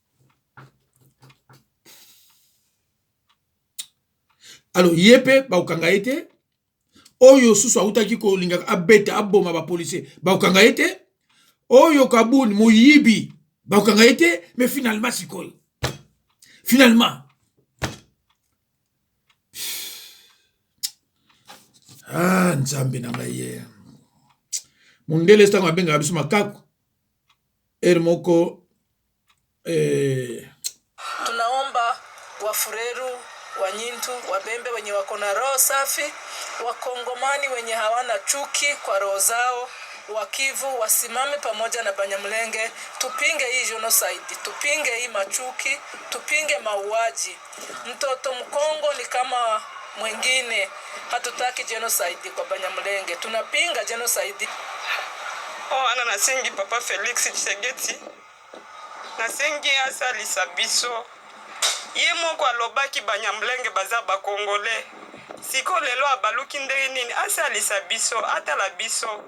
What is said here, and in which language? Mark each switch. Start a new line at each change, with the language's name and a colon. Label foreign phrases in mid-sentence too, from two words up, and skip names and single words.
Lingala: alors yepe ba ukanga ete oyo susu autaki ko linga abeta aboma ba policier ba ukanga ete oyo kabuni moyibi ba ukanga ete
French: mais finalement
Lingala: sikoyo finalement nzambe na ngai mundele stango abenga biso makako moko
Swahili: tunaomba wafureru Wanyintu, Wabembe wenye wako na roho safi, Wakongomani wenye hawana chuki kwa roho zao, Wakivu wasimame pamoja na Banyamulenge, tupinge hii genocide, tupinge hii machuki, tupinge mauaji. Mtoto Mkongo ni kama mwingine, hatutaki genocide kwa Banyamulenge, tunapinga genocide.
Lingala: Ana nasengi Papa Félix Tshisekedi, nasengi asalisa biso. Ye moko alobaki Banyamulenge baza bakongole. Siko lelo abaluki ndenge nini asalisa biso atala biso.